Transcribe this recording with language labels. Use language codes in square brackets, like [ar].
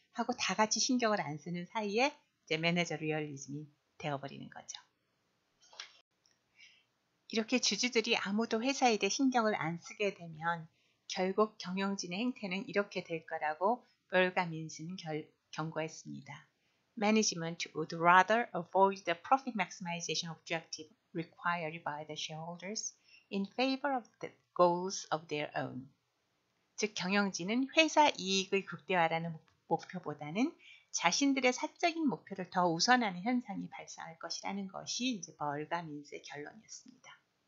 [ko] 하고 다 같이 신경을 안 쓰는 사이에 이제 매니저 리얼리즘이 되어버리는 거죠. 이렇게 주주들이 아무도 회사에 대해 신경을 안 쓰게 되면 결국 경영진의 행태는 이렇게 될 거라고 벌과 민스는 경고했습니다. [en] Management would rather avoid the profit maximization objective required by the shareholders in favor of the goals of their own. [ko] 즉 경영진은 회사 이익을 극대화하라는 목표보다는 자신들의 사적인 목표를 더 우선하는 현상이 발생할 것이라는 것이 이제 벌과 민스의 결론이었습니다.